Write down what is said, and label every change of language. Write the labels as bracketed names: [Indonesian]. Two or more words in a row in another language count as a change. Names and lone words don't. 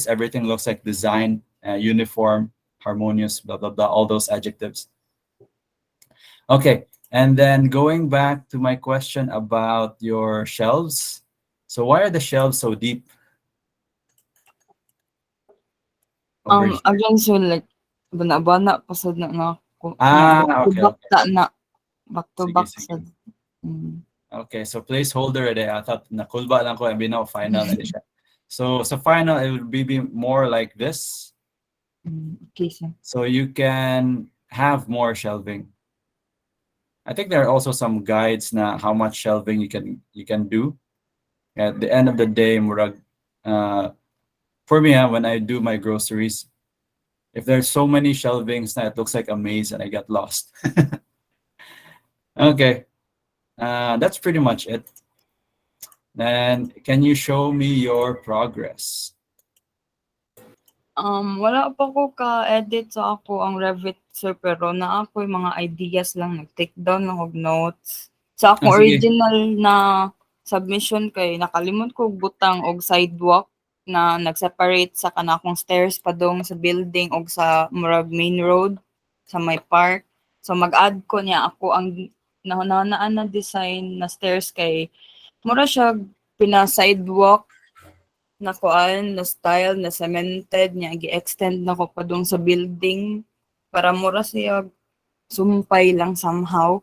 [English] Everything looks like design, uniform, harmonious, blah blah blah. All those adjectives. Okay, and then going back to my question about your shelves. So why are the shelves so deep over here? Again, so like, bana-bana pasad na nga ko. Ah, Back to okay, back okay. ta na. Back to Sige, back sige. sad. Mm. Okay, so placeholder ede. I thought [Cebuano] nakulba lang ko and binaw final na siya. [English] So [Cebuano] sa final [English] it would be more like this. Okay, sir. So you can have more shelving. I think there are also some guides na how much shelving you can do. At the end of the day, murag, for me, when I do my groceries, if there's so many shelvings na it looks like a maze and I get lost. Okay, that's pretty much it. Then can you show me your progress? [Cebuano] Wala pa ko ka-edit sa ako ang Revit, sir, pero naa ko [Filipino] yung mga [Cebuano] ideas lang, nag- [English] take down [Cebuano] ako notes. Sa akong Sige. original na submission kay nakalimot ko butang og sidewalk na nag-separate sa kanakong stairs padong sa building og sa murag main road sa may park. So mag-add ko niya ako ang nahunaan na design na stairs kay mura siya pina-sidewalk na kuan na style na cemented niya gi-extend na ko pa dong sa building para mura siya sumpay lang somehow.